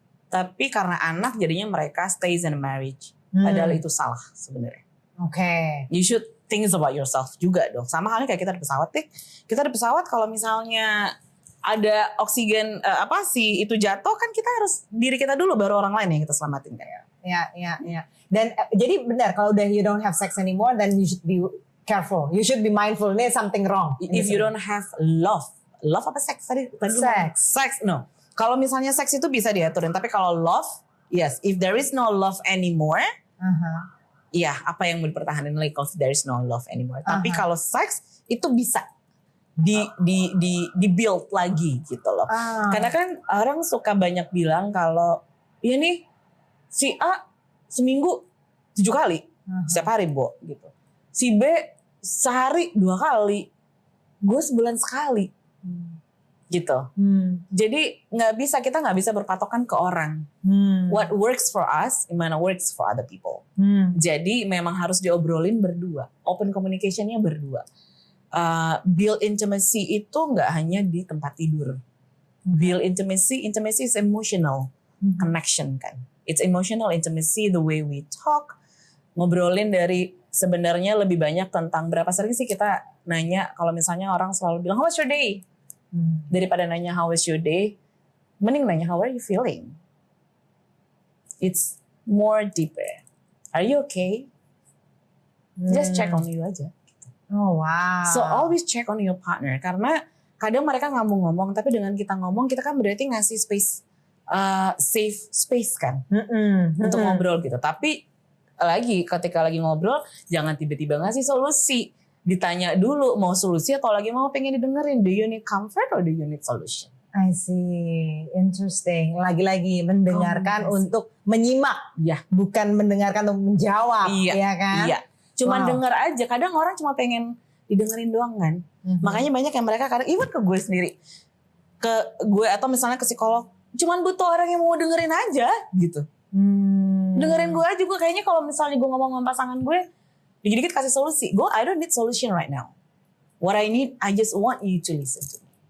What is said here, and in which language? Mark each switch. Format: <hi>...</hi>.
<id>Tapi karena anak jadinya mereka</id> <en>stays in a marriage.</en> <id>Padahal itu salah sebenarnya. Oke.</id> <en>You should think about yourself</en> <id>juga dong. Sama halnya kayak kita di pesawat deh. Kita di pesawat kalau misalnya ada oksigen itu jatuh kan kita harus diri kita dulu baru orang lain yang kita selamatin kan ya. Ya. Dan jadi benar kalau udah</id> <en>you don't have sex anymore, then you should be careful. You should be mindful. There's something wrong. If you don't have love</en> <id>apa seks tadi?</id> <en>Sex. No.</en> <id>Kalau misalnya seks itu bisa diaturin, tapi kalau love, yes.</id> <en>If there is no love anymore,</en> <id>iya apa yang mau dipertahankan lagi kalau</id> <en>there is no love anymore.</en> <id>Tapi kalau seks itu bisa di build lagi gitu loh. Karena kan orang suka banyak bilang kalau iya nih si A seminggu 7 kali setiap hari Bo gitu. Si B sehari 2 kali, gue sebulan sekali gitu. Jadi kita nggak bisa berpatokan ke orang.</id> <en>What works for us,</en> <id>gimana</id> <en>works for other people.</en> <id>Jadi memang harus diobrolin berdua, open communication-nya berdua. Build intimacy itu nggak hanya di tempat tidur.</id> <en>Build intimacy is emotional connection</en> <id>kan.</id> <en>It's emotional intimacy, the way we talk.</en> <id>Ngobrolin dari sebenarnya lebih banyak tentang berapa sering sih kita nanya, kalau misalnya orang selalu bilang,</id> <en>how was your day?</en> <id>Daripada nanya</id> <en>how was your day,</en> <id>mending nanya</id> <en>how are you feeling? It's more deeper. Are you okay? Just check on you aja. Oh wow. So always check on your partner,</en> <id>karena kadang mereka nggak mau ngomong, tapi dengan kita ngomong kita kan berarti ngasih space, safe space kan untuk ngobrol gitu. Tapi lagi ketika lagi ngobrol jangan tiba-tiba ngasih solusi. Ditanya dulu mau solusi atau lagi mau pengen didengerin.</id> <en>Do you need comfort or do you need solution? I see, interesting.</en> <id>Lagi-lagi mendengarkan untuk menyimak, bukan mendengarkan untuk menjawab, ya kan? Iya. Cuma denger aja. Kadang orang cuma pengen didengerin doang kan. Makanya banyak yang mereka kadang even ke gue sendiri, ke gue atau misalnya ke psikolog, cuman butuh orang yang mau dengerin aja gitu. Dengerin gue aja. Gue kayaknya kalau misalnya gue ngomong sama pasangan gue, dikit-dikit kasih solusi.</id> <en>I don't need solution right now. What I need, I just want you to listen to me.</en>